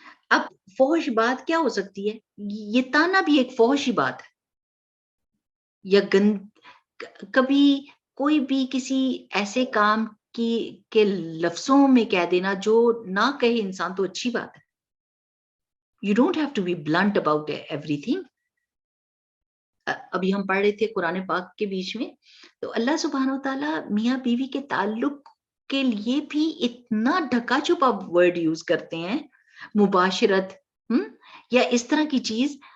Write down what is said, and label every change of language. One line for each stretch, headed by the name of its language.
Urdu: اب فحش بات کیا ہو سکتی ہے؟ یہ تانا بھی ایک فحش ہی بات ہے. یا کبھی کوئی بھی کسی ایسے کام کے لفظوں میں کہہ دینا جو نہ کہے انسان تو اچھی بات ہے.
English: You don't have to be blunt about everything.
Urdu: ابھی ہم پڑھ رہے تھے قرآن پاک کے بیچ میں، تو اللہ سبحانہ وتعالیٰ میاں بیوی کے تعلق کے لیے بھی اتنا ڈھکا چھپا ورڈ یوز کرتے ہیں، مباشرت یا اس طرح کی چیز.